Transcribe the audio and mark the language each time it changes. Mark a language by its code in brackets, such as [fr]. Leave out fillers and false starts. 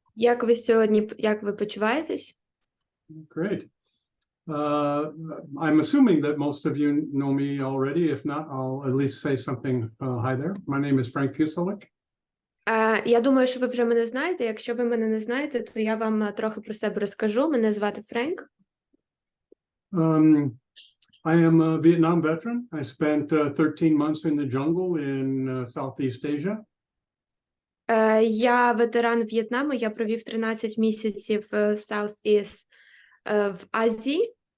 [uk] Як ви сьогодні, як ви почуваєтесь? [en] Great. I'm assuming that most of you know me already. If not, I'll at least say something. Hi there. My name is Frenk Pьюселік. [uk] Я думаю, що ви вже мене знаєте. Якщо ви мене не знаєте, то я вам трохи про себе розкажу. Мене звати Френк. [en] I am a Vietnam veteran. I spent 13 months in the jungle in Southeast Asia. [uk] Я ветеран В'єтнаму. Я провів 13 місяців в [en] Southeast [uk] в Азії.